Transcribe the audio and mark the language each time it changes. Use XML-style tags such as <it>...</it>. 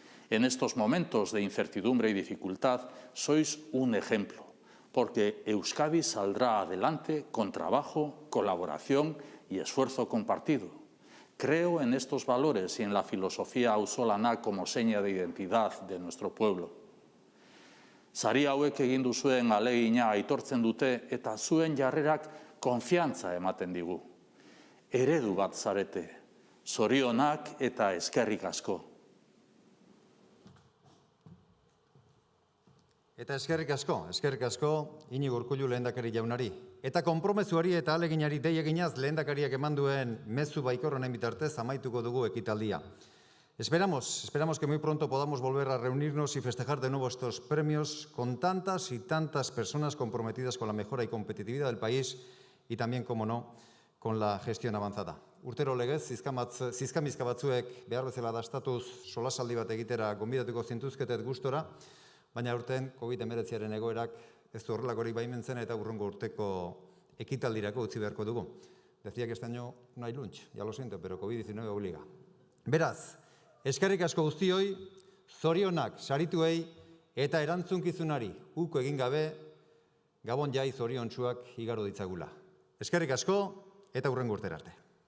<es>En estos momentos de incertidumbre y dificultad sois un ejemplo, porque Euskadi saldrá adelante con trabajo, colaboración y esfuerzo compartido. Creo en estos valores y en la filosofía auzolana como seña de identidad de nuestro pueblo.</es> <eu>Sari hauek egin duzuen ahalegina aitortzen dute eta zuen jarrerak konfiantza ematen digu. Eredu bat zarete, zorionak eta eskerrik asko. Eta eskerrik asko Iñigo Urkullu lehendakari jaunari. Eta konpromezuari eta ahaleginari dei eginaz lehendakariak eman duen mezu baikor honen bitartez amaituko dugu ekitaldia.</eu> <es>Esperamos que muy pronto podamos volver a reunirnos y festejar de nuevo estos premios con tantas y tantas personas comprometidas con la mejora y competitividad del país y también, como no, con la gestión avanzada.</es> <eu>Urtero legez, zizkamizka batzuek behar bezala dastatuz solasaldi bat egitera gonbidatuko zintuzketet gustora, baina urten COVID-19 egoerak ez du horrelakorik baimentzen eta urrungo urteko ekitaldirako utzi beharko dugu.</eu> <es>Decía que este año no hay lunch, ya lo siento, pero COVID-19 obliga.</es> <eu>Beraz, eskerrik asko guztioi, zorionak sarituei eta erantzunkizunari uko egin gabe, Gabon jai zoriontsuak igaro ditzagula. Eskerrik asko eta hurrengo urtera arte.</eu>